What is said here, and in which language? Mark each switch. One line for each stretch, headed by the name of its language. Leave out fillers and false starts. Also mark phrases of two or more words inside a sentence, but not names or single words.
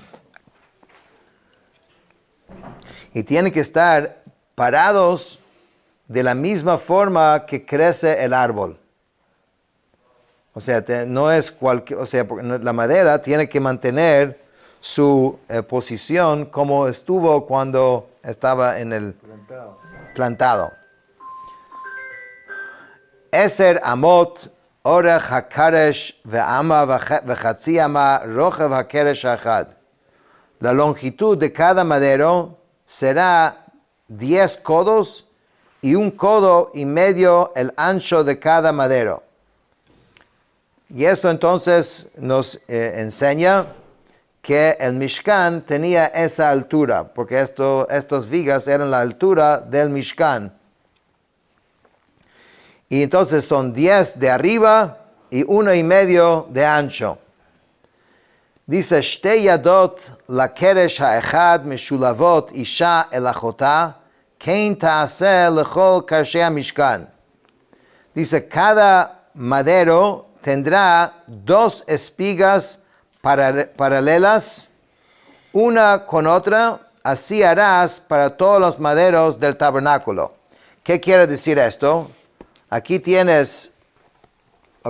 Spanish: Y tienen que estar parados de la misma forma que crece el árbol. O sea, no es porque la madera tiene que mantener su posición como estuvo cuando estaba en el plantado.
Hebrew: עשר אמות ארך הקרש ואמה וחצי אמה רחב הקרש האחד.
Spanish: La longitud de cada madero será 10 codos y 1,5 codos el ancho de cada madero. Y eso entonces nos enseña que el Mishkan tenía esa altura, porque estas vigas eran la altura del Mishkan. Y entonces son 10 de arriba y 1,5 de ancho. Dice,
Hebrew: שתי ידות לקרש האחד משלבות אשה אל אחתה כן תעשה לכל קרשי משכן.
Spanish: Dice, cada madero tendrá 2 espigas paralelas, una con otra, así harás para todos los maderos del tabernáculo. ¿Qué quiere decir esto? Aquí tienes, ¿ok?